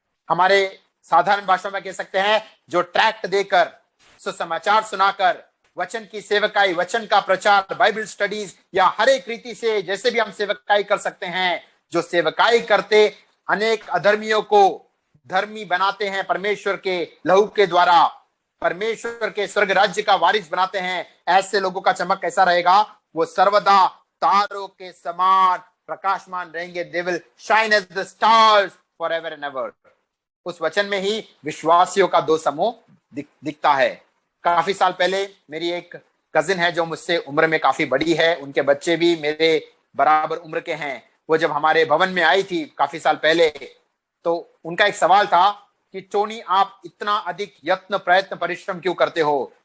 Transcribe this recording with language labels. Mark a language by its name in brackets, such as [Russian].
[Hindi] हमारे साधारण भाषा में कह सकते हैं, जो ट्रैक्ट देकर, सुसमाचार सुनाकर, वचन की सेवकाई, वचन का प्रचार, बाइबल स्टडीज या हर एक रीति से जैसे भी हम सेवकाई कर सकते हैं, जो सेवकाई करते अनेक अधर्मियों को धर्मी बनाते हैं परमेश्वर के लहू के द्वारा, परमेश्वर के स्वर्ग राज्य का वारिस बनाते हैं, ऐसे लोगों का चमक कैसा रहेगा? वो सर्वदा तारों के समान प्रकाशमान रहेंगे। [English] They will shine as the stars forever and ever. [Hindi] उस वचन में ही विश्वासियों का दो समूह दिखता है। काफी साल पहले मेरी एक कजिन है जो मुझसे उम्र में काफी बड़ी है, उनके बच्चे भी मेरे बराबर उम्र के हैं। वो जब हमारे भवन में आई थी काफी साल पहले, तो उनका एक सवाल था कि टोनी, आप इतना अधिक यत्न, प्रयत्न, परिश्रम क्यों करते हो?